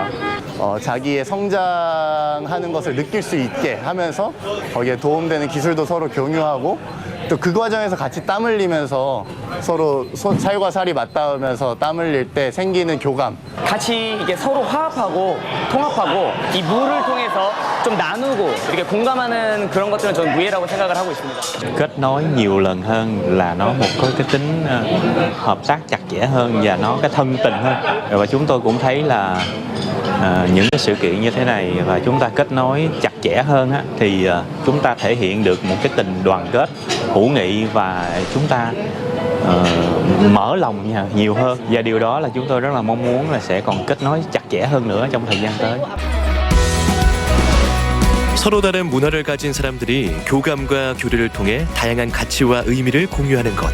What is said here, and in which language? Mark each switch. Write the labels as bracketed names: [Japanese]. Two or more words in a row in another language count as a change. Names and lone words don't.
[Korean] 자기의 성장하는 것을 느낄 수 있게 하면서 거기에 도움되는 기술도 서로 공유하고 또 그 과정에서 같이 땀 흘리면서 서로 살과 살이 맞닿으면서 땀 흘릴 때 생기는 교감. 같이 이게 서로 화합하고 통합하고 이 무를 통해서 좀 나누고 이렇게 공감하는 그런 것들은 저는 무예라고 생각을 하고 있습니다. [Vietnamese] Kết nối nhiều lần hơn là nó một cái tính hợp tác chặt chẽ hơn và nó cái thân tình hơn. Và chúng tôi cũng thấy là những cái sự kiện như thế này và chúng ta kết nối chặt chẽ hơn á, thì chúng ta thể hiện được một cái tình đoàn kết hữu nghị và chúng ta mở lòng nhiều hơn, và điều đó là chúng tôi rất là mong muốn là sẽ còn kết nối chặt chẽ hơn nữa trong thời gian tới. [Korean] 서로 다른 문화를 가진 사람들이 교감과 교류를 통해 다양한 가치와 의미를 공유하는 것.